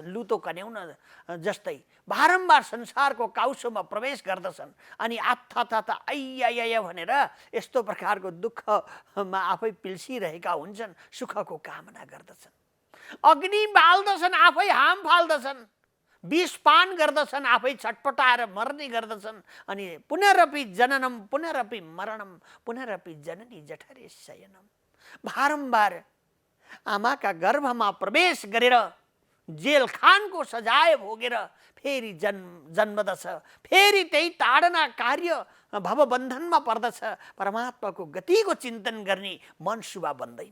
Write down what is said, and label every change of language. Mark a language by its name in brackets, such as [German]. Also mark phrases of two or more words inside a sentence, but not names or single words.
[Nepali] लुतो कन्याउन जस्तै बारम्बार संसारको काउसोमा प्रवेश गर्दछन् अनि आत्था आइया भनेर यस्तो प्रकारको दुःखमा आफै पिल्सिरहेका हुन्छन्। सुखको कामना गर्दछन्, अग्नि बाल्दछन्, आफै हाम फाल्दछन् विष पान गर्दछन्, आफै छटपटाएर मर्ने गर्दछन्। [Sanskrit] अनि पुनरपि जननम पुनरपि मरणम पुनरपि जननी जठरे शयनम। [Nepali] बारम्बार आमाका गर्भमा प्रवेश गरेर जेल खानको सजाय भोगेर फेरि जन्मदछ, फेरि त्यही ताडना कार्य भवबन्धनमा पर्दछ। परमात्माको गतिको चिन्तन गर्ने मन शुभा बन्दैन।